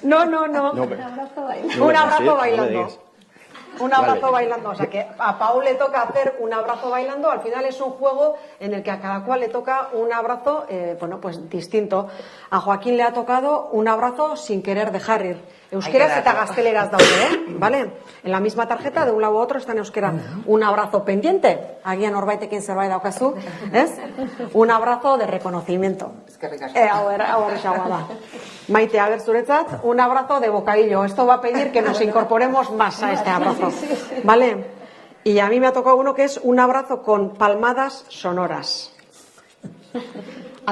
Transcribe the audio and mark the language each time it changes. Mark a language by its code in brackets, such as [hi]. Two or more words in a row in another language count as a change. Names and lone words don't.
[es] No. Un abrazo bailando. Un abrazo bailando, o sea que a Pau le toca hacer un abrazo bailando. Al final es un juego en el que a cada cual le toca un abrazo distinto. A Joaquín le ha tocado un abrazo sin querer dejar ir. [eu] Euskeraz eta gazteleraz daude, [es] ¿vale? En la misma tarjeta, de un lado a otro, está en euskera. Un abrazo pendiente. [eu] Agian norbaitekin zerbait daukazu, [es] ¿es? Un abrazo de reconocimiento. Maite, a ver, zuretzat, un abrazo de bocadillo. Esto va a pedir que nos incorporemos más a este abrazo, ¿vale? Y a mí me ha tocado uno que es un abrazo con palmadas sonoras.